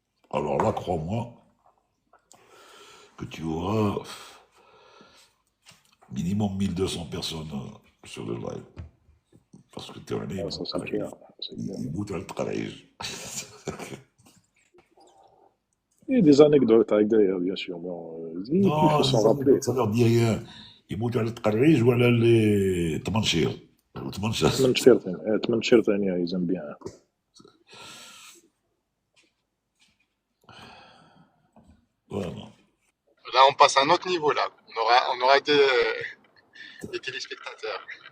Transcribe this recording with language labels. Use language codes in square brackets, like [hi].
[fr] Alors là, crois-moi que tu auras minimum 1200 personnes sur le live. Parce que tu es un Ah, ça, c'est clair. C'est clair. il bout le تقريج. Et des anecdotes avec d'ailleurs, bien sûr. Bon, il Non, faut s'en rappeler. ça leur dit rien. [ar] يموتوا على التقريج ولا اللي تمنشير 18 ثانية [fr] ils aiment bien. Voilà. Là, on passe à un autre niveau, là. On aura des téléspectateurs.